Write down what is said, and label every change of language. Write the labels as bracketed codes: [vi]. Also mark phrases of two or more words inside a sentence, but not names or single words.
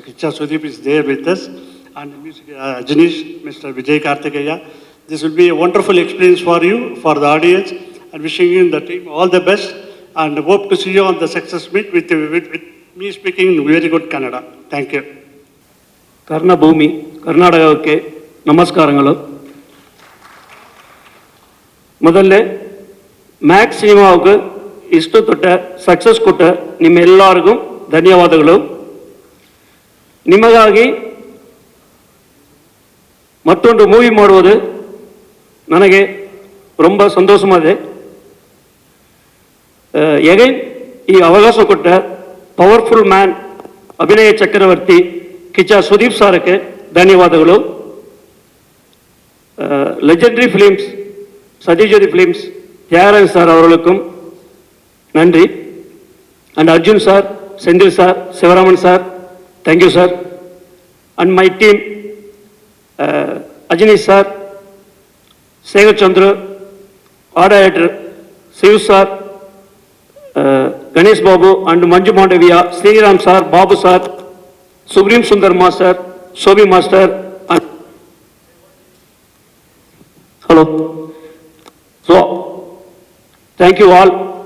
[en] Kicha Sudeep is there with us, and Ajanish, Mr. Vijay Karthikeya. This will be a wonderful experience for you, for the audience, and wishing you and the team all the best, and hope to see you on the success meet with me speaking very good Kannada. Thank you. [kn] ಕರ್ಣಭೂಮಿ ಕರ್ನಾಟಕಕ್ಕೆ ನಮಸ್ಕಾರಗಳು. ಮೊದಲೇ ಮ್ಯಾಕ್ಸ್ ಸಿನಿಮಾவுக்கு ಇಷ್ಟು ದೊಡ್ಡ ಸಕ್ಸಸ್ ಕೊಟ್ಟ ನಿಮ್ಮೆಲ್ಲರಿಗೂ ಧನ್ಯವಾದಗಳು. ನಿಮಗಾಗಿ ಮತ್ತೊಂದು ಮೂವಿ ಮಾಡುವುದು ನನಗೆ ரொம்ப ಸಂತೋಷವಾಗಿದೆ. ಎಗೈನ್ ಈ ಅವಕಾಶ ಕೊಟ್ಟ [en] powerful man [kn] ಅಭಿನಯ ಚಕ್ರವರ್ತಿ ಕಿಚ್ಚ ಸುದೀಪ್ ಸಾರಕ್ಕೆ ಧನ್ಯವಾದಗಳು. [ta] ಲೆಜೆಂಡರಿ ಫಿಲಿಮ್ಸ್ ಸತ್ಯಜ್ಯೋತಿ ಫಿಲಿಮ್ಸ್ தியாகராஜன் சார் அவர்களுக்கும் நன்றி. அண்ட் அர்ஜுன் சார், செந்தில் சார், சிவராமன் சார், [en] thank you sir. and my team [ta] அஜினீஷ் சார், சேகர் சந்திர, [en] art director [ta] சிவ் சார், கணேஷ் பாபு அண்ட் மஞ்சு மாண்டவியா, ஸ்ரீராம் சார், பாபு சார், சுப்ரீம் சுந்தர் மாஸ்டர், சோபி மாஸ்டர். ஹலோ. [en] So thank you all.